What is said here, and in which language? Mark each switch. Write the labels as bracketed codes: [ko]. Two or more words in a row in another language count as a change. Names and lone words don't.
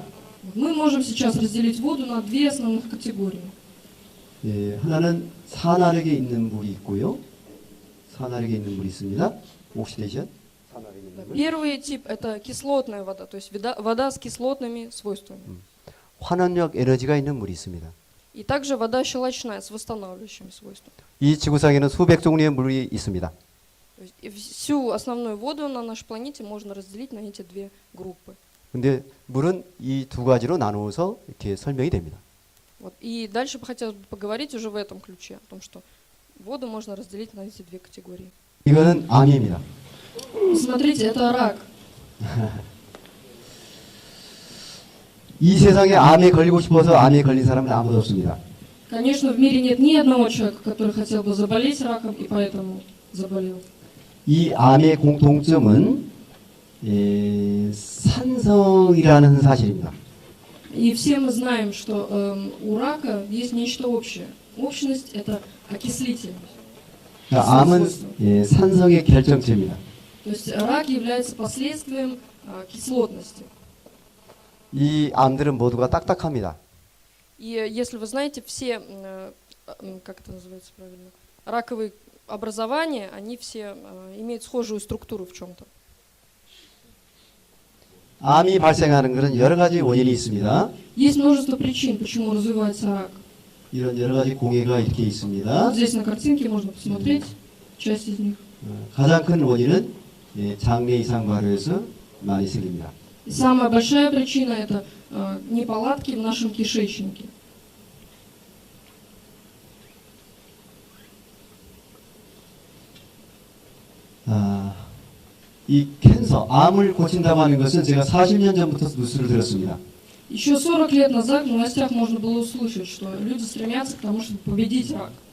[ru] Мы можем сейчас разделить воду на две основных категории. [ko] 예, 하나는 산화력에 있는 물이 있고요. 산화력에 있는 물이 있습니다. 옥시데이션. 산화력에 있는 물. [ru] Первый тип – это кислотная вода, то есть вода с кислотными свойствами. [ko] 환원력 에너지가 있는 물이 있습니다. [ru] И также вода щелочная с восстанавливающими свойствами. [ko] 이 지구상에는 수백 종류의 물이 있습니다. [ru] То есть всю основную воду на нашей планете можно разделить на эти две группы. [ko] 근데 물은 이 두 가지로 나누어서 이렇게 설명이 됩니다. [ru] Вот. И дальше бы хотелось поговорить уже в этом ключе, о том, что воду можно разделить на эти две категории. [ko] 이거는 암입니다. [ru] Смотрите, это рак. [ko] 이 세상에 암에 걸리고 싶어서 암에 걸린 사람은 아무도 없습니다. [ru] Конечно, в мире нет ни одного человека, который хотел бы заболеть раком и поэтому заболел. [ko] 이 암의 공통점은 산성이라는 사실입니다. [ru] И все мы знаем, что у рака есть нечто общее. Общность – это окислительность. [ko] 암은 산성의 결정체입니다. [ru] То есть рак является последствием кислотности. [ko] 이 암들은 모두가 딱딱합니다. [ru] И если вы знаете, все, как это называется правильно, раковые образования, они все имеют схожую структуру в чем-то. [ko] 암이 발생하는 것은 여러 가지 원인이 있습니다. [ru] Есть множество причин, почему развивается рак. [ko] 이런 여러 가지 공해가 이렇게 있습니다. [ru] Вот здесь на картинке можно посмотреть часть из них. [ko] 가장 큰 원인은 장내 이상 발효에서 많이 생깁니다. [ru] И самая большая причина – это неполадки в нашем кишечнике. [ko] 이 캔서, 암을 고친다고 하는 것은 제가 40년 전부터 뉴스를 들었습니다. [ru] Еще 40 лет назад в новостях можно было услышать, что люди стремятся к тому, чтобы победить рак.